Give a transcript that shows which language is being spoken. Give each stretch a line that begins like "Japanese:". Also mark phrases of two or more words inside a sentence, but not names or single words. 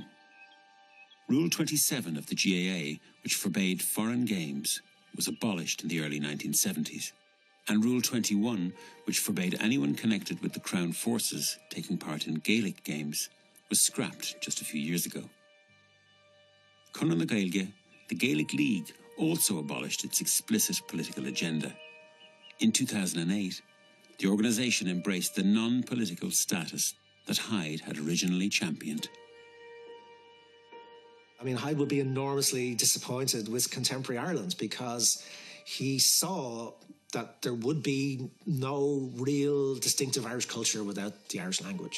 English: Rule 27 of the GAA, which forbade foreign games, was abolished in the early 1970s, and Rule 21, which forbade anyone connected with the Crown Forces taking part in Gaelic games, was scrapped just a few years ago. Conradh na Gaeilge, the Gaelic League, also abolished its explicit political agenda. In 2008, the organisation embraced the non-political status that Hyde had originally championed. Hyde would be enormously disappointed with contemporary Ireland because he saw that there would be no real distinctive Irish culture without the Irish language.